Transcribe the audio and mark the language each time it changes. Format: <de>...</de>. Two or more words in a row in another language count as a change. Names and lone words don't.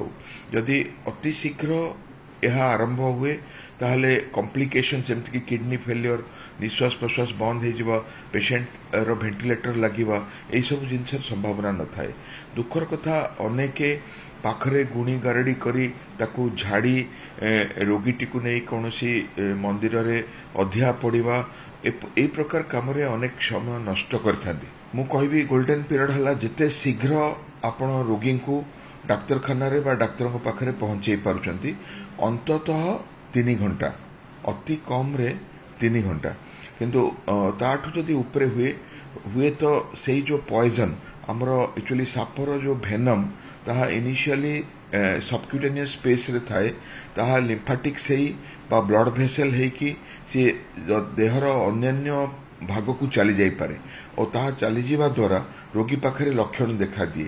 <or>ଯଦି ଅତି ଶୀଘ୍ର ଏହା ଆରମ୍ଭ ହୁଏ ତାହେଲେ କମ୍ପ୍ଲିକେସନ୍ ଯେମିତିକି</or> <en>kidney failure,</en> <or>ନିଶ୍ୱାସ ପ୍ରଶ୍ୱାସ ବନ୍ଦ ହୋଇଯିବା, ପେସେଣ୍ଟର ଭେଣ୍ଟିଲେଟର ଲାଗିବା, ଏହିସବୁ ଜିନିଷର ସମ୍ଭାବନା ନଥାଏ। ଦୁଃଖର କଥା ଅନେକ ପାଖରେ ଗୁଣି ଗାରେଡ଼ି କରି ତାକୁ ଝାଡ଼ି ରୋଗୀଟିକୁ ନେଇ କୌଣସି ମନ୍ଦିରରେ ଅଧିଆ ପଡ଼ିବା, ଏଇ ପ୍ରକାର କାମରେ ଅନେକ ସମୟ ନଷ୍ଟ କରିଥାନ୍ତି। ମୁଁ କହିବି</or> <en>golden period</en> <or>ହେଲା ଯେତେ ଶୀଘ୍ର ଆପଣ ରୋଗୀଙ୍କୁ ଡାକ୍ତରଖାନାରେ ବା ଡାକ୍ତରଙ୍କ ପାଖରେ ପହଞ୍ଚାଇ ପାରୁଛନ୍ତି, ଅନ୍ତତଃ 3 ଘଣ୍ଟା, ଅତି କମ୍ରେ 3 ଘଣ୍ଟା। କିନ୍ତୁ ତାଠୁ ଯଦି ଉପରେ ହୁଏ ତ ସେଇ ଯେଉଁ ପଏଜନ୍ ଆମର ଆକ୍ଚୁଆଲି ସାପର ଯେଉଁ ଭେନମ୍ ତାହା</or> <en>initially subcutaneous space</en> <or>ଥାଏ, ତାହା ଲିମ୍ଫାଟିକ୍ସ ହେଇ ବା</or> <en>blood vessel</en> <or>ହେଇକି ସେ ଦେହର ଅନ୍ୟାନ୍ୟ ଭାଗକୁ ଚାଲି ଯାଇପାରେ ଓ ତାହା ଚାଲିଯିବା ଦ୍ୱାରା ରୋଗୀ ପାଖରେ ଲକ୍ଷଣ ଦେଖାଦିଏ।</or>